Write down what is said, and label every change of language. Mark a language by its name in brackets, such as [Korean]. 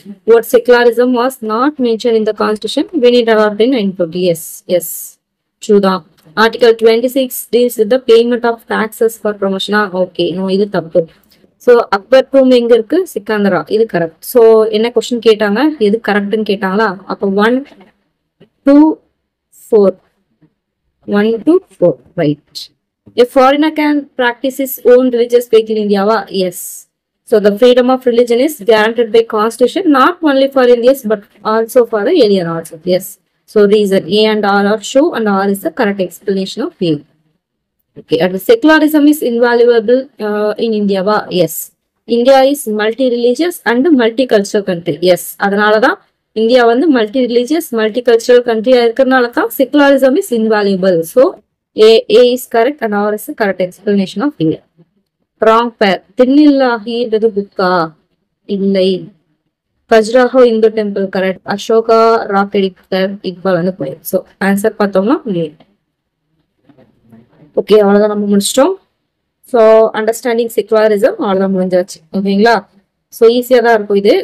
[English] What secularism was not mentioned in the constitution when it adopted in 1940. Yes. True. Article 26 deals with the payment of taxes for promotion. Okay, no, [Tamil] இது தப்பு. So Akbar tomb எங்க இருக்கு? சிக்கந்தரா. இது correct. So என்ன question கேட்டாங்க, எது கரெக்ட்னு கேட்டாங்களா? அப்போ 1 2 4 1 2 4 right. [English] A foreigner can practice his own religious faith in India. Yes. So the freedom of religion is guaranteed by constitution, not only for Indians but also for the alien also. Yes. So reason A and R are true and R is the correct explanation of A. Okay. And secularism is invaluable in India. Yes. India is multi-religious and multicultural country. Yes. [Tamil] அதனாலதான் India வந்து multi-religious, multicultural country இருக்கிறதுனாலதான் [English] secularism is invaluable. So A is correct and R is the correct explanation of A. Wrong pair. [Tamil] திண்ணில்லாஹின்றது புக்கா? இல்லை. Khajuraho Hindu temple correct. Ashoka rock editor Iqbal வந்து போயிடும். So answer பார்த்தோம்னா okay, அவ்வளோதான் நம்ம முடிச்சிட்டோம். ஸோ அண்டர்ஸ்டாண்டிங் செக்குலரிசம் அவ்வளோதான் முடிஞ்சாச்சு. ஓகேங்களா? ஸோ ஈஸியாக தான் இருக்கும் இது.